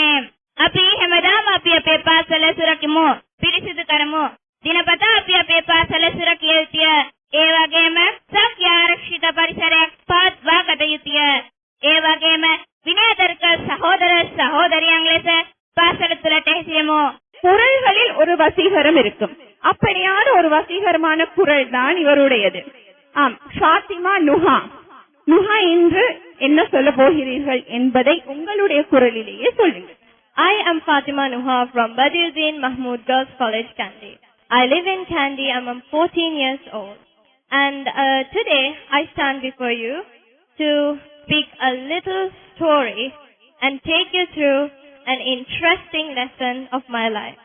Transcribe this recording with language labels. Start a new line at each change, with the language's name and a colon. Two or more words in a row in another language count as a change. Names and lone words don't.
Sinhala: අපි හැමදාම අපි අපේ පාසල සුරකිමු, පිරිසිදු කරමු. දිනපතා අපි අපේ පාසල සුරකිය යුතුය. ඒ වගේම සෞඛ්‍ය ආරක්ෂිත පරිසරයක් පවත්වා ගත යුතුය. ඒ වගේම විනයදර්ශක සහෝදර සහෝදරියන් ලෙස පාසල තුළට හැසිරෙමු.
Tamil: குரல்களில் ஒரு வசீகரம் இருக்கும். அப்படியான ஒரு வசீகரமான குரல் தான் இவருடையது. ஆம், ஃபாத்திமா நுஹா. நுஹா இன்று என்ன சொல்ல போகிறீர்கள் என்பதை உங்களுடைய குரலிலேயே சொல்லுங்கள்.
English: I am Fatima Nuha from Badiuddin Mahmood Girls College, Kandy. I live in Kandy. I am 14 years old. And today I stand before you to speak a little story and take you through an interesting lesson of my life.